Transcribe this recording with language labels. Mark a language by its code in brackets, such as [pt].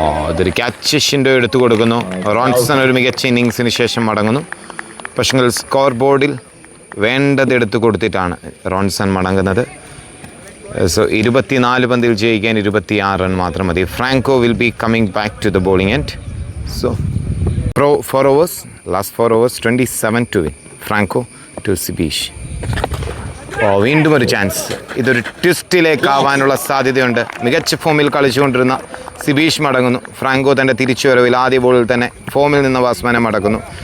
[ml] ഇതൊരു ക്യാച്ച് ഷിൻഡോ എടുത്തു കൊടുക്കുന്നു. റോൺസൺ ഒരു മികച്ച ഇന്നിങ്സിന് ശേഷം മടങ്ങുന്നു. പക്ഷേ സ്കോർ ബോർഡിൽ വേണ്ടത് എടുത്തു കൊടുത്തിട്ടാണ് റോൺസൺ മടങ്ങുന്നത്. [en] so [ml] 24 പന്തിൽ ജയിക്കാൻ 26 റൺ മാത്രം മതി. [en] Franco will be coming back to the bowling end. So 4 overs, last 4 overs, 27 to win. [ml] Franco to Sibeesh. വീണ്ടും ഒരു ചാൻസ്. ഇതൊരു ട്വിസ്റ്റിലേക്കാവാനുള്ള സാധ്യതയുണ്ട്. മികച്ച ഫോമിൽ കളിച്ചുകൊണ്ടിരുന്ന സിബീഷ് മടങ്ങുന്നു. ഫ്രാങ്കോ തൻ്റെ തിരിച്ചുവരവിൽ ആദ്യ ബോളിൽ തന്നെ ഫോമിൽ നിന്ന് ബാറ്റ്സ്മാനെ മടക്കുന്നു.